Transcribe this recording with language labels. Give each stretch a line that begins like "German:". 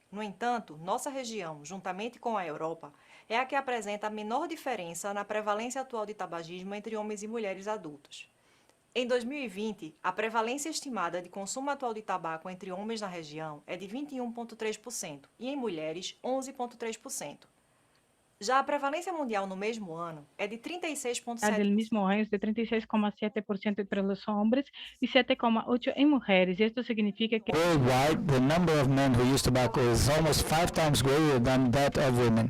Portuguese: No entanto, nossa região, juntamente com a Europa, é a que apresenta a menor diferença na prevalência atual de tabagismo entre homens e mulheres adultos. Em 2020, a prevalência estimada de consumo atual de tabaco entre homens na região é de 21,3% e em mulheres 11,3%. Já a prevalência mundial no mesmo ano é de
Spanish: del
Portuguese: 36,7%.
Spanish: mismo año es de 36,7% entre los hombres y 7,8% en mujeres. Y esto significa que
English: Worldwide, the number of men who use tobacco is almost 5 times greater than that of women.